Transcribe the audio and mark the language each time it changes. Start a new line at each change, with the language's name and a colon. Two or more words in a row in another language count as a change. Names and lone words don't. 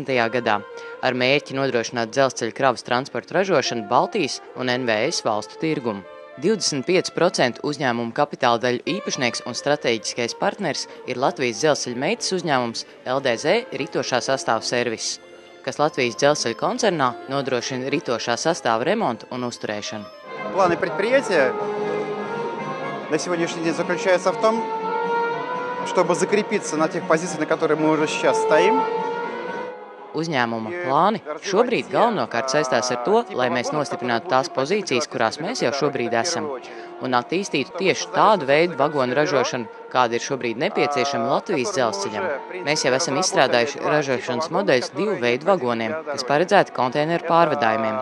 Latvian: gadā ar mērķi nodrošināt dzelzceļa kravas transportu ražošanu Baltijas un NVS valstu tirgumu. 25% uzņēmuma kapitāla daļu īpašnieks un strateģiskais partners ir Latvijas dzelzceļa meitas uzņēmums LDZ ritošā sastāva servis, kas Latvijas dzelzceļa koncernā nodrošina ritošā sastāva remontu un uzturēšanu.
Russian: Планы предприятия на сегодняшний день заключаются в том, чтобы закрепиться на тех позициях, на которых мы уже сейчас стоим.
Latvian: Uzņēmuma plāni šobrīd galvenokārt saistās ar to, lai mēs nostiprinātu tās pozīcijas, kurās mēs jau šobrīd esam, un attīstītu tieši tādu veidu vagonu ražošanu, kāda ir šobrīd nepieciešama Latvijas dzelzceļam. Mēs jau esam izstrādājuši ražošanas modeļus 2 veidu vagoniem, kas paredzēti konteineru pārvadājumiem.